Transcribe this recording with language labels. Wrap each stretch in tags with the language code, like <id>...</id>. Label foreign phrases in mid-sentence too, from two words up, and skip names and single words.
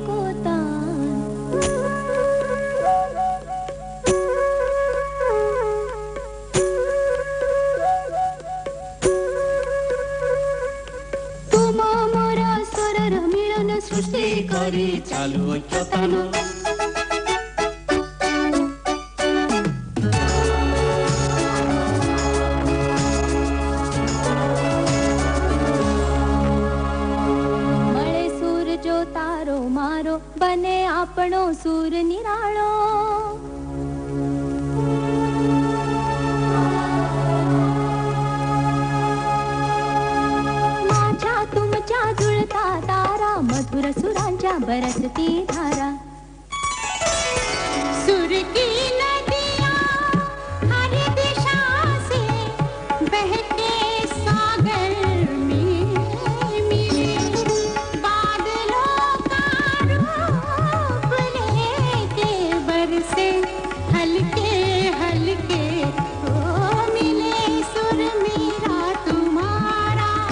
<bn>সৃষ্টি করে চালু ঐক্যতানো</bn> <gu>મળે સૂર જો તારો મારો બને આપણો સૂર નિરાળો</gu> <mr>माझ्या तुमच्या जुळता तारा मधुर सुरांच्या बरसती धारा</mr> <hi>सुर की नदियां हर दिशा से बहके सागर में मिले बादलों का रूप लेके बरसे हल्के हल्के ओ मिले सुर मेरा तुम्हारा</hi>